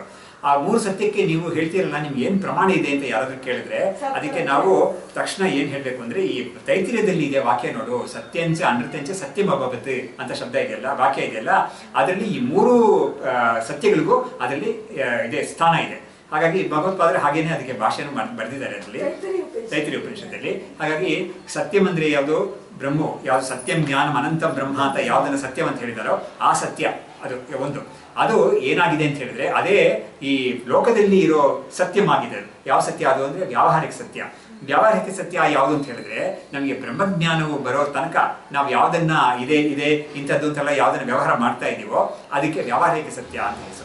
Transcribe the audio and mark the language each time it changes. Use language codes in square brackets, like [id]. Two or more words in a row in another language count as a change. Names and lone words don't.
[kn] ಆ ಮೂರು ಸತ್ಯಕ್ಕೆ ನೀವು ಹೇಳ್ತೀರಲ್ಲ, ನಿಮ್ಗೆ ಏನು ಪ್ರಮಾಣ ಇದೆ ಅಂತ ಯಾರಾದ್ರೂ ಕೇಳಿದ್ರೆ ಅದಕ್ಕೆ ನಾವು ತಕ್ಷಣ ಏನು ಹೇಳಬೇಕು ಅಂದರೆ, ಈ ತೈತ್ರಿಯದಲ್ಲಿ ಇದೆ ವಾಕ್ಯ ನೋಡು, [sa] ಸತ್ಯಂಚ ಅನೃತಂಚ ಸತ್ಯಮಭವತ್ [kn] ಅಂತ ಶಬ್ದ ಇದೆಯಲ್ಲ, ವಾಕ್ಯ ಇದೆಯಲ್ಲ, ಅದರಲ್ಲಿ ಈ ಮೂರು ಸತ್ಯಗಳಿಗೂ ಅದರಲ್ಲಿ ಇದೆ ಸ್ಥಾನ ಇದೆ. ಹಾಗಾಗಿ ಭಗವತ್ಪಾದರೆ ಹಾಗೇನೆ ಅದಕ್ಕೆ ಭಾಷೆಯನ್ನು ಬರೆದಿದ್ದಾರೆ ಅದರಲ್ಲಿ ತೈತ್ರಿಯ ಉಪನಿಷತ್ತಲ್ಲಿ. ಹಾಗಾಗಿ ಸತ್ಯಂ ಅಂದ್ರೆ ಯಾವುದು, ಬ್ರಹ್ಮ ಯಾವುದು, [sa] ಸತ್ಯಂ ಜ್ಞಾನಂ ಅನಂತ ಬ್ರಹ್ಮ [kn] ಅಂತ ಯಾವುದನ್ನು ಸತ್ಯಂ ಅಂತ ಹೇಳಿದಾರೋ ಆ ಸತ್ಯ ಅದು ಒಂದು. ಅದು ಏನಾಗಿದೆ ಅಂತ ಹೇಳಿದ್ರೆ ಅದೇ ಈ ಲೋಕದಲ್ಲಿ ಇರೋ ಸತ್ಯವಾಗಿದೆ. ಯಾವ ಸತ್ಯ ಅದು ಅಂದರೆ ವ್ಯಾವಹಾರಿಕ ಸತ್ಯ. ವ್ಯಾವಹಾರಿಕ ಸತ್ಯ ಯಾವುದು ಅಂತ ಹೇಳಿದ್ರೆ, ನಮಗೆ ಬ್ರಹ್ಮಜ್ಞಾನವು ಬರೋ ತನಕ ನಾವು ಯಾವುದನ್ನ ಇದೆ ಇಂಥದ್ದು ಅಂತೆಲ್ಲ ಯಾವುದನ್ನ ವ್ಯವಹಾರ ಮಾಡ್ತಾ ಇದ್ದೀವೋ ಅದಕ್ಕೆ ವ್ಯಾವಹಾರಿಕ ಸತ್ಯ ಅಂತ ಹೆಸರು.